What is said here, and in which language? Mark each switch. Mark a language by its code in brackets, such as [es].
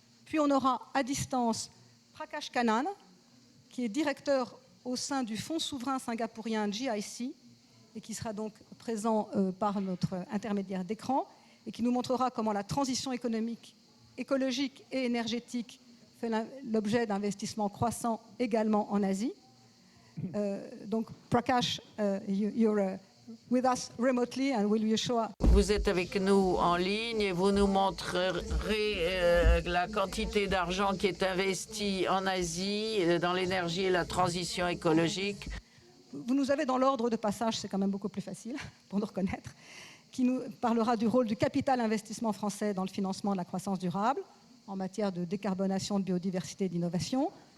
[fr] Puis on aura à distance Prakash Kannan, qui est directeur au sein du fonds souverain singapourien GIC et qui sera donc présent par notre intermédiaire d'écran et qui nous montrera comment la transition économique, écologique et énergétique fait l'objet d'investissements croissants également en Asie. [en] Donc Prakash, you're with us remotely and will you show us? [fr] Vous êtes avec nous en ligne et vous nous montrerez la quantité d'argent qui est investie en Asie dans l'énergie et la transition écologique. Vous nous avez dans l'ordre de passage, c'est quand même beaucoup plus facile pour nous reconnaître, qui nous parlera du rôle du capital investissement français dans le financement de la croissance durable en matière de décarbonation, de biodiversité et d'innovation.